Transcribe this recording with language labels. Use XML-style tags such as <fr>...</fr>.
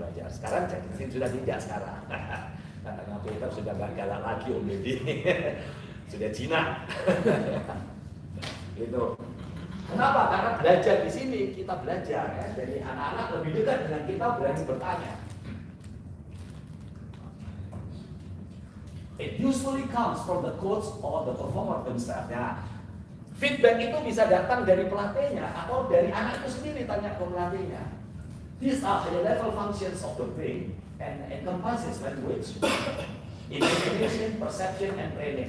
<id>Sekarang jadi sudah tidak sekarang. Katanya militer sudah gak galak lagi Om Deddy. Sudah jinak. Gitu. Kenapa? Karena belajar di sini kita belajar ya. Jadi anak-anak lebih dekat dengan kita, berani bertanya.</id> <en>It usually comes from the coach or the performer themselves.</en> <id>Nah, feedback itu bisa datang dari pelatihnya atau dari anak itu sendiri tanya ke pelatihnya.</id> <en>These are high level functions of the brain and encompasses language, imagination, perception, and training.</en>